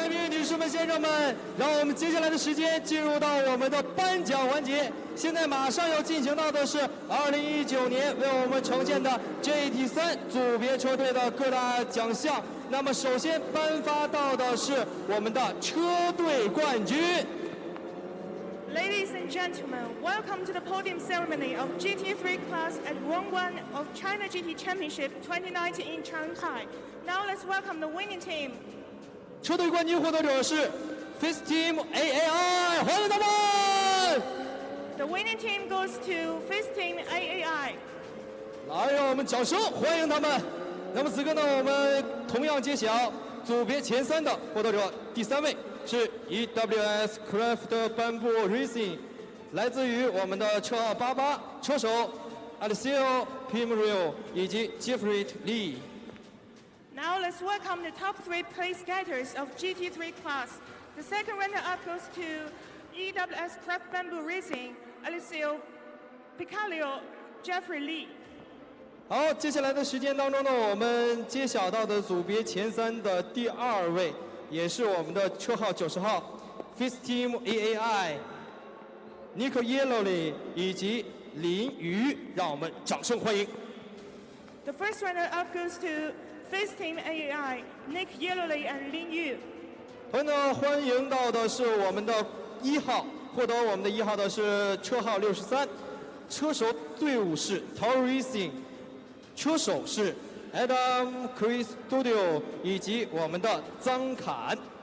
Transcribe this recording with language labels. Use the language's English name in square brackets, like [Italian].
[Chinese] 女士们、先生们，让我们接下来的时间进入到我们的颁奖环节。现在马上要进行到的是2019年为我们呈现的 GT3 组别车队的各大奖项。那么，首先颁发到的是我们的车队冠军。 [English] Ladies and gentlemen, welcome to the podium ceremony of GT3 Class at Round 1 of China GT Championship 2019 in Shanghai. Now let's welcome the winning team. [Chinese] 车队冠军获得者是 Face Team AAI， 欢迎他们 [English] The winning team goes to Face Team AAI。 [Chinese] 来，让我们掌声欢迎他们。那么此刻呢，我们同样揭晓组别前3的获得者。第3位是 EWS Craft Bamboo Racing， 来自于我们的车号88，车手 Alessio Pimerio 以及 Jeffrey Lee。 [English] Now let's welcome the top 3 place getters of GT3 class. The second runner-up goes to EWS Craft Bamboo Racing, Alessio Pimerio, Jeffrey Lee. [Chinese] 好，接下来的时间当中呢，我们揭晓到的组别前3的第2位，也是我们的车号90号 Face Team AAI Nick Yellowly 以及林瑜，让我们掌声欢迎。 [English] The first runner-up goes to Face Team AAI Nick Yellowly and Lin Yu。 [Chinese] 同样呢，欢迎到的是我们的1号，获得我们的1号的是车号63，车手队伍是 Tower Racing， 车手是 Adam Chris Studio 以及我们的张侃。